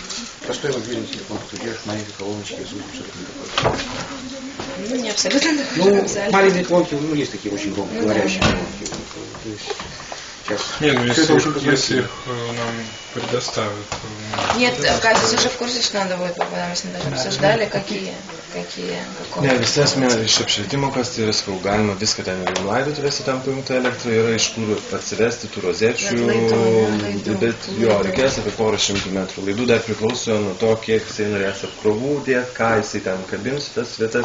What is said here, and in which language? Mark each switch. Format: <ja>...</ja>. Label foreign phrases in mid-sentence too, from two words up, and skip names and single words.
<ru>Простой мобильный телефон, ты держишь маленькие колоночки, звук что-то такое. Ну, не абсолютно. Ну, маленькие колонки, есть такие очень говорящие колонки. То есть, нет, если их нам предоставят. Нет, Кассис уже в курсе, что надо будет, когда мы с ним даже обсуждали, какие.</ru> <lt>Ne, visi esmė iš apšvietimo, kas tai yra sakau, galima viską ten ir laidotuvėse tam paimta elektra, yra iš kur atsivesti tų rozečių, bet jo, reikės apie 400 metrų. Laidų dar priklauso nuo to, kiek jisai norės apkrovų dėti, ką jisai ten kabins tas vietas.</lt>